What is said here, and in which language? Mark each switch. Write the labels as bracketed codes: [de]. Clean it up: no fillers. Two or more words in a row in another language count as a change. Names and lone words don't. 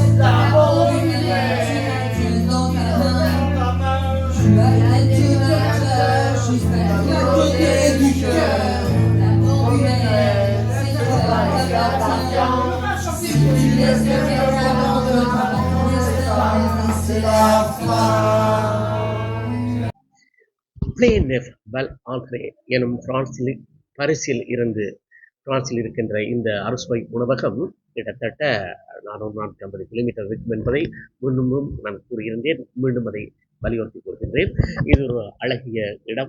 [fr] D'abord une lettre dans ta main, tu vas être notre cœur jusqu'à côté du cœur. L'amour humain, c'est toi qui t'appartient. Si tu laisses quelqu'un d'autre, c'est la fin. [ta] பிரேனெஃப் பெல் ஆந்த்ரே எனும் பாரிஸில் இருக்கின்ற இந்த அறுசுவை உணவகம் கிட்டத்தட்ட 450 கிலோமீட்டர் இருக்கும் என்பதை முன்னும் நான் கூறியிருந்தேன். மீண்டும் அதை வலியுறுத்தி கூறுகின்றேன். இது ஒரு அழகிய இடம்.